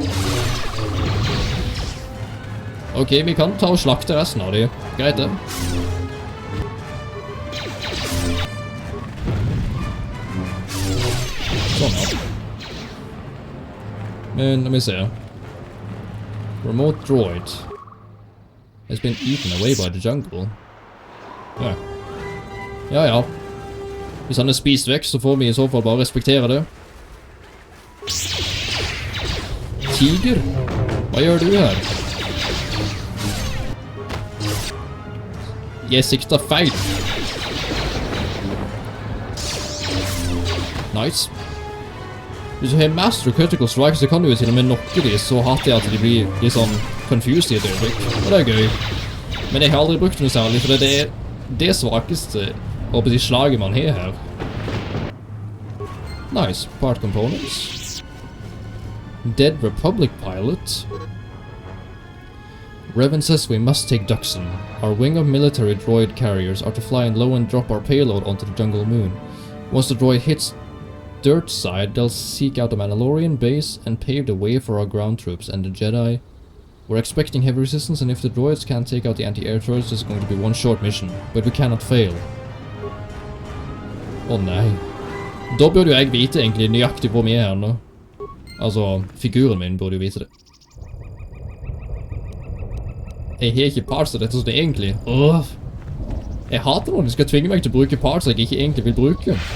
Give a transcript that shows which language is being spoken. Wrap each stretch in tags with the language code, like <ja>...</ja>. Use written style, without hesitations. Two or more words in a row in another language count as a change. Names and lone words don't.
<no>ok, vi kan ta og slakte resten av de. Greit det. Sånn, ja. Men, la meg se.</no> <en>Remote droid has been eaten away by the jungle.</en> <no>Ja. Ja. Hvis han spist vekk, så får vi i så fall bare respektere det. Tiger? Hva gjør du her? Jeg sikter feil. Nice. Hvis du har Master Critical Strike, så kan du jo til og med nokke de så hardt at de blir litt sånn confused i et øyeblikk. Og det er gøy. Men jeg har aldri brukt noe særlig, for det er det svakeste slaget man har her.</no> <en>Nice. Part components. Dead Republic pilot. Revan says we must take Dxun. Our wing of military droid carriers are to fly in low and drop our payload onto the jungle moon. Once the droid hits dirt side, they'll seek out a Mandalorian base and pave the way for our ground troops and the Jedi. We're expecting heavy resistance, and if the droids can't take out the anti-air turrets, it's going to be one short mission. But we cannot fail.</en> <no>Nei. Da burde jo jeg vite egentlig nøyaktig hvor vi her nå. Altså, figuren min burde jo vite det. Jeg har ikke parts av dette som det egentlig. Jeg hater når de skal tvinge meg til å bruke parts jeg ikke egentlig vil bruke.</no>